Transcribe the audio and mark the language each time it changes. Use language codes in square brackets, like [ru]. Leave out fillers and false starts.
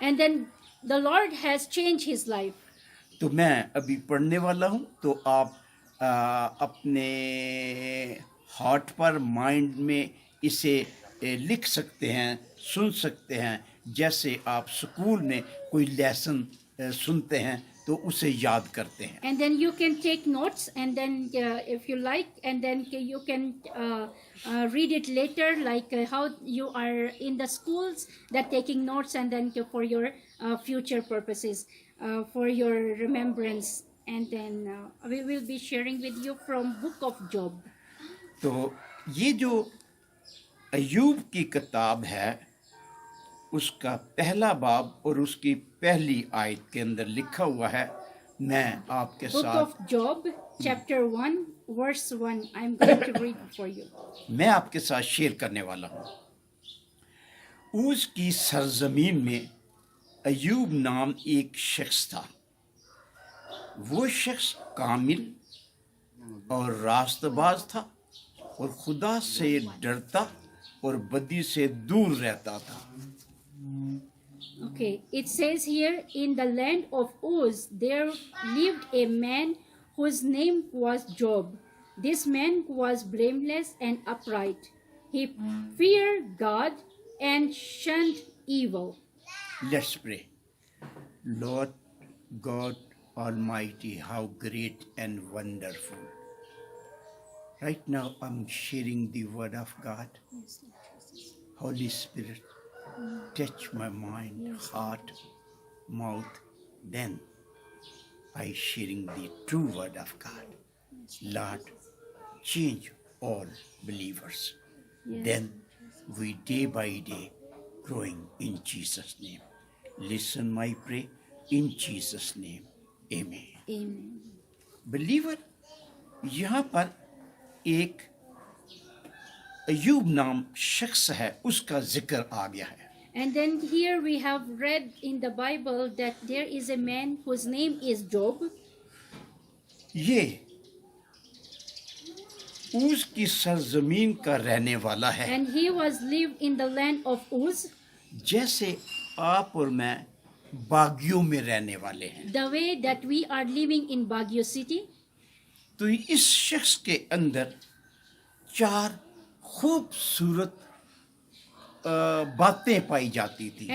[en] And then the Lord has changed his life. [hi] तो मैं अभी पढ़ने वाला हूँ, तो आप अपने हार्ट पर, माइंड में इसे लिख सकते हैं, सुन सकते हैं, जैसे आप स्कूल में कोई लेसन सुनते हैं तो उसे याद करते हैं। [en] And then you can take notes, and then if you like, and then you can read it later, like how you are in the schools that taking notes, and then for your future purposes, for your remembrance. And then we will be sharing with you from Book of Job. [hi] तो ये जो अय्यूब की किताब है, उसका पहला बाब और उसकी पहली आयत के अंदर लिखा हुआ है। मैं आपके [en] Book [hi] साथ [en] of Job, chapter 1, verse 1. I'm going to read for you. [hi] मैं आपके साथ शेयर करने वाला हूँ। ऊज की सरजमीन में अय्यूब नाम एक शख्स था। वो शख्स कामिल और रास्तबाज था और खुदा से डरता और बदी से दूर रहता था। [en] Okay, it says here, in the land of Uz there lived a man whose name was Job. This man was blameless and upright. He feared God and shunned evil. Let's pray. Lord God Almighty, how great and wonderful. Right now I'm sharing the word of God. Holy Spirit, touch my mind, heart, mouth, then by sharing the true word of God. Lord, change all believers. Yes. Then we day by day growing in Jesus' name. Listen my prayer in Jesus' name. Amen. Amen. [hi] Believer, यहाँ पर एक अयूब नाम शख्स है उसका जिक्र आ गया है। [en] And then here we have read in the Bible that there is a man whose name is Job. [hi] ये ऊज की सरजमीन का रहने वाला है, [en] And he was lived in the land of Uz, [hi] जैसे आप और मैं बागियों में रहने वाले हैं। [en] the way that we are living in Baguio city. [hi] तो इस शख्स के अंदर चार खूबसूरत बातें पाई जाती थी।